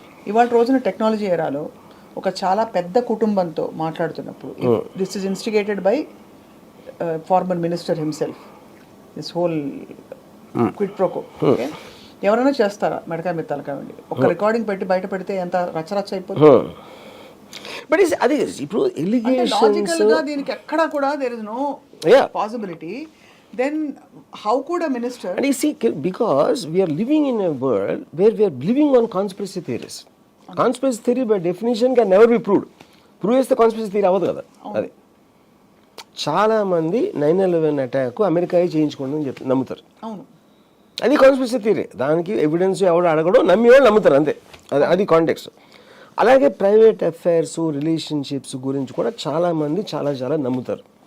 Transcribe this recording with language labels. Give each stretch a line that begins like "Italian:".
Telugu: ఇవాళ రోజున టెక్నాలజీ ఏరాలో ఒక చాలా పెద్ద కుటుంబంతో మాట్లాడుతున్నప్పుడు
English: This is instigated by former minister himself, this whole quid pro quo.
Telugu: Okay, ఎవరైనా చేస్తారా మెడకాయ మీద తలకాయ ఉండి ఒక రికార్డింగ్ పెట్టి బయట పెడితే ఎంత రచ్చరచ్చ అయిపోతుంది. బట్ అది ఇప్పుడు లాజికల్ గా దీనికి ఎక్కడా కూడా
English: There is no possibility. Then how could a minister? And you see, because we are living in a world where we are living on conspiracy theories. Conspiracy theory by definition can never be proved.
Telugu: Prove చేస్తే conspiracy theory అవ్వదు కదా. అది చాలా మంది 9/11 attack America చేయించుకోండి చెప్పి నమ్ముతారు. అవును, అది కాన్స్పిరసీ థియరీ. దానికి ఎవిడెన్స్ ఎవడు అడగడో నమ్మి వాళ్ళు నమ్ముతారు అంతే. అది కాంటెక్స్ట్. అలాగే ప్రైవేట్ అఫైర్స్ రిలేషన్షిప్స్ గురించి కూడా చాలామంది చాలా నమ్ముతారు.